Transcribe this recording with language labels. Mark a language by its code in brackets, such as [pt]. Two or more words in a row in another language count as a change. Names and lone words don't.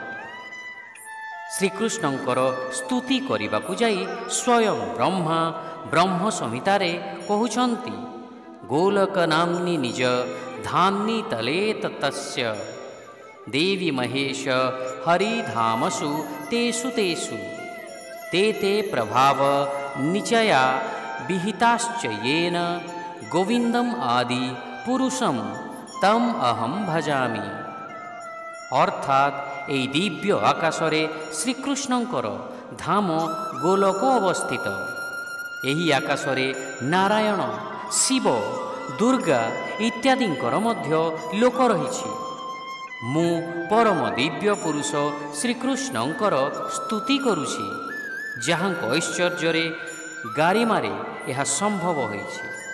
[or] ଶ୍ରୀକୃଷ୍ଣଙ୍କର ସ୍ତୁତି କରିବାକୁ ଯାଇ ସ୍ୱୟଂ ବ୍ରହ୍ମା ବ୍ରହ୍ମ ସଂହିତାରେ କହୁଛନ୍ତି, [sa] ଗୋଲକ ନାମ୍ନି ନିଜ ଧାମ୍ନି ତଲେ ତତସ୍ୟ ଦେବୀ ମହେଶ ହରିଧାମସୁ ତେଷୁ ତେଷୁ ते ते प्रभाव निचया विहिताश्च येन गोविंदम आदि पुरुषम तम अहम भजामि। [or] अर्थात ଏହି ଦିବ୍ୟ ଆକାଶରେ ଶ୍ରୀକୃଷ୍ଣଙ୍କର ଧାମ ଗୋଲକ ଅବସ୍ଥିତ। ଏହି ଆକାଶରେ ନାରାୟଣ, ଶିବ, ଦୁର୍ଗା ଇତ୍ୟାଦିଙ୍କର ମଧ୍ୟ ଲୋକ ରହିଛି। ମୁଁ ପରମ ଦିବ୍ୟ ପୁରୁଷ ଶ୍ରୀକୃଷ୍ଣଙ୍କର ସ୍ତୁତି କରୁଛି, ଯାହାଙ୍କ ଐଶ୍ୱର୍ଯ୍ୟରେ ଗାରିମାରେ ଏହା ସମ୍ଭବ ହୋଇଛି।